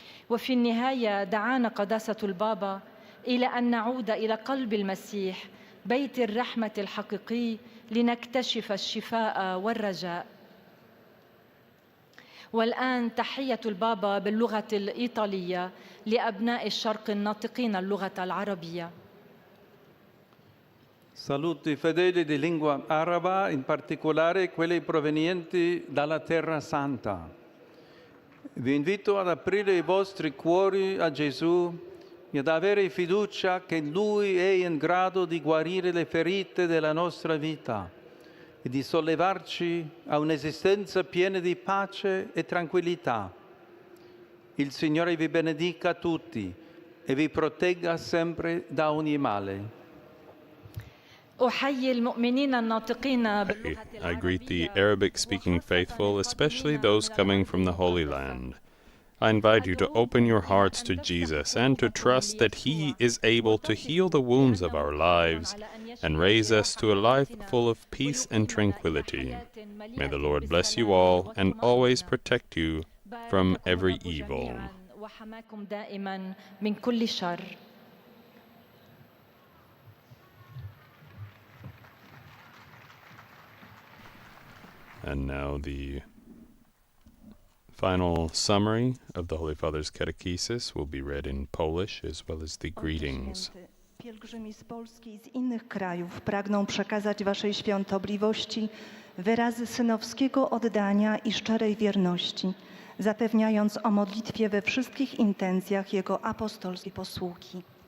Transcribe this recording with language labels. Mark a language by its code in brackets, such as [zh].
[ar] وفي النهاية دعانا قداسة البابا إلى أن نعود إلى قلب المسيح، بيت الرحمة الحقيقي، لنكتشف الشفاء والرجاء. والآن تحية البابا باللغة الإيطالية لأبناء الشرق الناطقين اللغة العربية. [it] Saluto i fedeli di lingua araba, in particolare quelli provenienti dalla Terra Santa. Vi invito ad aprire i vostri cuori a Gesù e ad avere fiducia che Lui è in grado di guarire le ferite della nostra vita e di sollevarci a un'esistenza piena di pace e tranquillità. Il Signore vi benedica tutti e vi protegga sempre da ogni male. [ar] أحيي المؤمنين الناطقين باللغة [en] I greet the Arabic-speaking faithful, especially those coming from the Holy Land. I invite you to open your hearts to Jesus and to trust that He is able to heal the wounds of our lives and raise us to a life full of peace and tranquility. May the Lord bless you all and always protect you from every evil. [ar] وحماكم دائما من كل شر. [en] And now the final summary of the Holy Father's catechesis will be read in Polish as well as the greetings. [pl] Pielgrzymi z Polski i z innych krajów pragną przekazać Waszej Świątobliwości wyrazy synowskiego oddania i szczerej wierności, zapewniając o modlitwie we wszystkich intencjach Jego apostolskiej posługi.